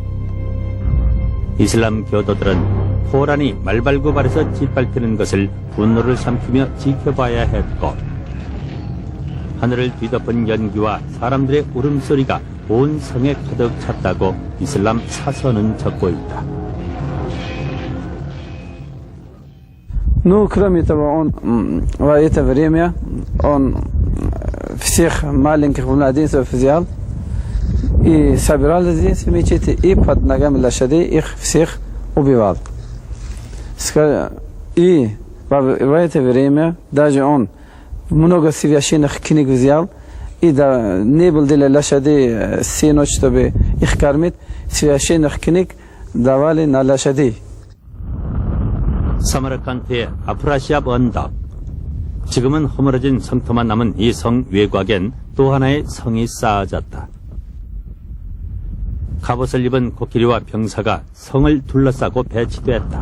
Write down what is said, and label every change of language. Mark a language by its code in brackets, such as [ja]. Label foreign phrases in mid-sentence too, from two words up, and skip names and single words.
[ko] 이슬람 교도들은 코란이 말발굽알에서 짓밟히는 것을 분노를 삼키며 지켜봐야 했고, 하늘을 뒤덮은 연기와 사람들의 울음소리가 온 성에 가득 찼다고 이슬람 사서는 적고 있다. [ru] Ну, кроме того, он в это время он всех маленьких младенцев взял и собирал здесь в мечети, и под ногами лошадей их всех убивал. И в это время даже он много священных книг взял, и да, не был для лошадей сено, чтобы их кормить, священных книг давали на лошадей. [ko] 사마르칸트의 아프라시압 언덕. 지금은 허물어진 성터만 남은 이 성 외곽엔 또 하나의 성이 쌓아졌다. 갑옷을 입은 코끼리와 병사가 성을 둘러싸고 배치됐다.